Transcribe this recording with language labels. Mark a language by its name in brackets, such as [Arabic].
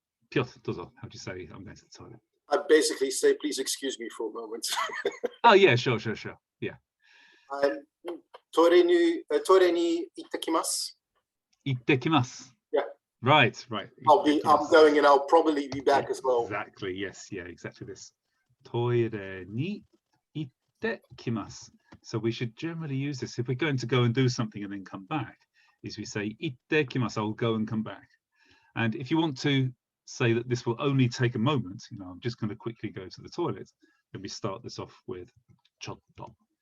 [English] Piotr, how would you say I'm going to the toilet? I basically say, please excuse me for a moment. Oh yeah, sure. Yeah. [Japanese] トイレに行ってきます. 行ってきます. [English] Yeah. Right. I'm going and I'll probably be back as well. Exactly, yes, yeah, exactly this. [Japanese] トイレに行ってきます. [English] So we should generally use this. If we're going to go and do something and then come back, is we say [Japanese] 行ってきます, [English] I'll go and come back. And if you want to say that this will only take a moment, I'm just going to quickly go to the toilet, then we start this off with ちょっと.